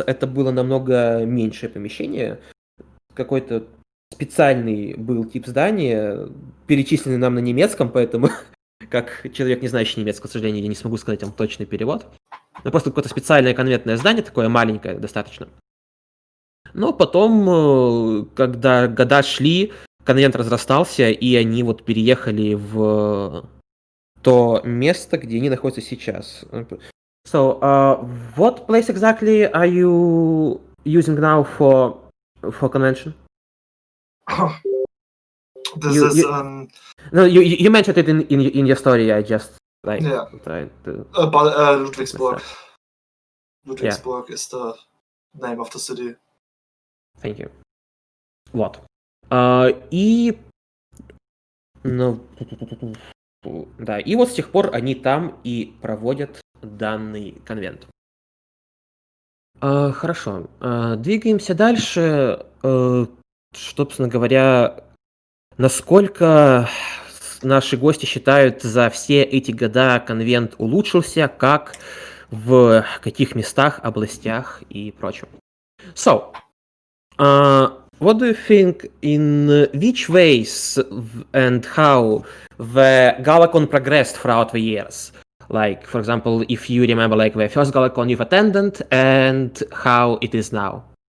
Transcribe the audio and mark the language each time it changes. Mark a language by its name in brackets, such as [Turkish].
[Russian] Это было намного меньшее помещение. Какой-то специальный был тип здания, перечисленный нам на немецком, поэтому, как человек, не знающий немецкого, к сожалению, я не смогу сказать вам точный перевод. Но просто какое-то специальное конвентное здание, такое маленькое достаточно. Но потом, когда года шли, конвент разрастался, и они переехали в то место, где они находятся сейчас. [English] So, what place exactly are you using now for convention? This You- is you- No, you mentioned it in your story. I just Yeah. tried to. Ludwigsburg. Ludwigsburg is the name of the city. Thank you. [Russian] Вот. И ну, да, и вот с тех пор они там и проводят данный конвент. Хорошо. Двигаемся дальше. Собственно говоря, насколько наши гости считают за все эти года конвент улучшился, как в каких местах, областях и прочем. [English] So, what do you think in which ways and how the GalaCon progressed throughout the years? Like, for example, if you remember like the first GalaCon you've attended and how it is now.